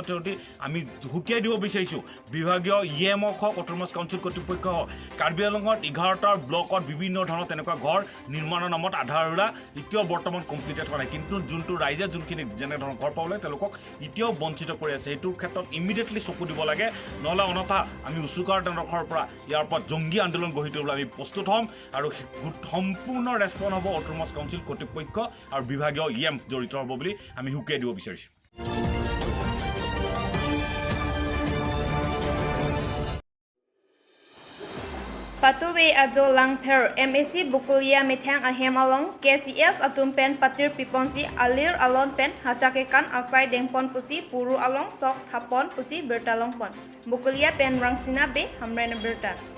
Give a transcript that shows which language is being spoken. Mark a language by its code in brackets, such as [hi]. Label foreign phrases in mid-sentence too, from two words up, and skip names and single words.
[as] থ্ৰুদি আমি হুকিয়াই দিব বিচাৰিছোঁ বিভাগীয় ইএমঅ হওক অট'নমাছ কাউন্সিল কৰ্তৃপক্ষ হওক কাৰ্বি আংলঙত 11টা ব্লকত বিভিন্ন ধৰণৰ তেনেকুৱা ঘৰ নিৰ্মাণৰ নামত আধাৰুৰা এতিয়াও বৰ্তমান কমপ্লিটেড হোৱা নাই কিন্তু যোনটো ৰাইজে যোনখিনি যেনে ধৰণৰ ঘৰ পাবলৈ তেওঁলোকক এতিয়াও বঞ্চিত কৰি আছে এইটোৰ ক্ষেত্ৰত ইমিডিয়েটলি চকু দিব লাগে নহ'লে অনথা আমি উচুকাৰ দণ্ডৰ পৰা ইয়াৰ পৰা জংগী আন্দোলন গঢ়ি তুলিবলৈ আমি প্ৰস্তুত হ'ম আৰু সম্পূৰ্ণ ৰেছপন্স হ'ব অট'নমাছ কাউন্সিল কৰ্তৃপক্ষ আৰু বিভাগীয় ইএম জড়িত হ'ব বুলি আমি হুকিয়াই দিব বিচাৰিছোঁ [mjw] Patuwe ajo langper MAC Bukulia Methang Ahem along KCS atum pen patir piponsi alir alon pen hacakekan asai dengpon pusi puru along sok thapon pusi bertalong pon Bukulia pen rangsina be hamrena berta